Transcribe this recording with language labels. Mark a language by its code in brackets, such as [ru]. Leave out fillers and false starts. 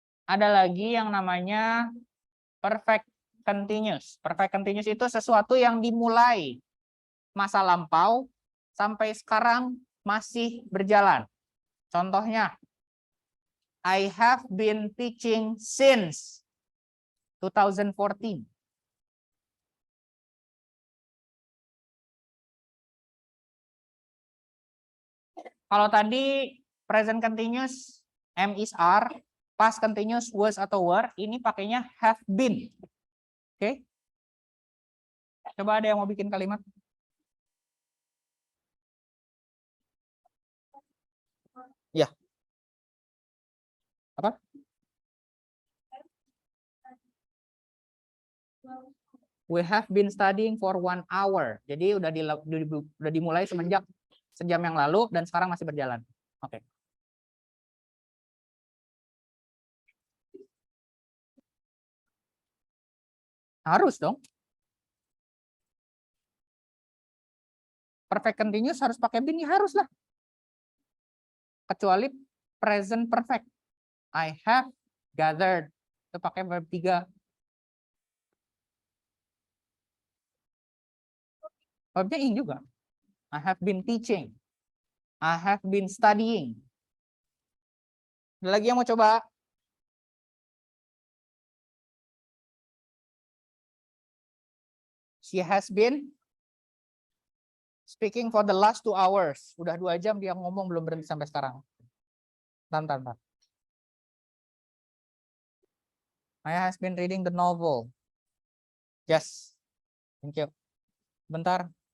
[id] Ada lagi yang namanya perfect continuous. Perfect continuous itu sesuatu yang dimulai masa lampau sampai sekarang masih berjalan. Contohnya, [en] I have been teaching since 2014. [id] Kalau tadi present continuous, am is are, past continuous was atau were, ini pakainya have been. Oke? Coba ada yang mau bikin kalimat? Ya. Apa? [en] We have been studying for 1 hour. [id] Jadi udah dimulai semenjak sejam yang lalu dan sekarang masih berjalan. Oke. Harus dong. Perfect continuous harus pakai been, ya harus lah. Kecuali present perfect. [en] I have gathered. [id] Itu pakai verb 3. Verbnya ing juga. [en] I have been teaching. I have been studying. [id] Ada lagi yang mau coba? [en] She has been speaking for the last 2 hours. [id] Udah 2 jam dia ngomong belum berhenti sampai sekarang. Bentar. [en] Maya has been reading the novel. Yes. Thank you. [id] Bentar.